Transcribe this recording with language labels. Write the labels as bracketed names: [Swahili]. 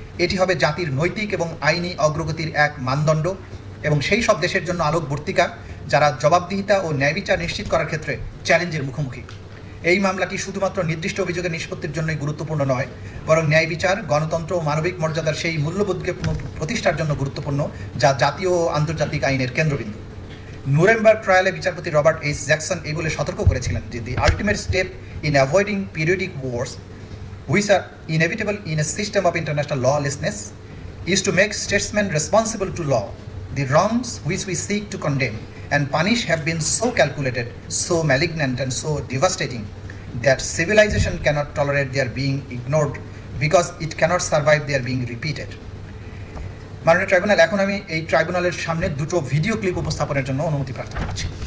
[Bangla] এটি হবে জাতির নৈতিক এবং আইনি অগ্রগতির এক মানদণ্ড এবং সেই সব দেশের জন্য আলোকবর্তিকা যারা জবাবদিহিতা ও ন্যায় বিচার নিশ্চিত করার ক্ষেত্রে চ্যালেঞ্জের মুখোমুখি। এই মামলাটি শুধুমাত্র নির্দিষ্ট অভিযোগের নিষ্পত্তির জন্যই গুরুত্বপূর্ণ নয়, বরং ন্যায় বিচার, গণতন্ত্র ও মানবিক মর্যাদার সেই মূল্যবোধকে প্রতিষ্ঠার জন্য গুরুত্বপূর্ণ, যা জাতীয় ও আন্তর্জাতিক আইনের কেন্দ্রবিন্দু। নুরেমবার্গ ট্রায়ালে বিচারপতি রবার্ট এইচ জ্যাকসন এই বলে সতর্ক করেছিলেন যে [English] The ultimate step in avoiding periodic wars, which are inevitable in a system of international lawlessness, is to make statesmen responsible to law. The wrongs which we seek to condemn and punish have been so calculated, so malignant and so devastating that civilization cannot tolerate their being ignored because it cannot survive their being repeated. [Bangla] মাননীয় tribunal, এখন আমি এই ট্রাইব্যুনালের সামনে 2টো video clip উপস্থাপনের জন্য অনুমতি প্রার্থনা করছি।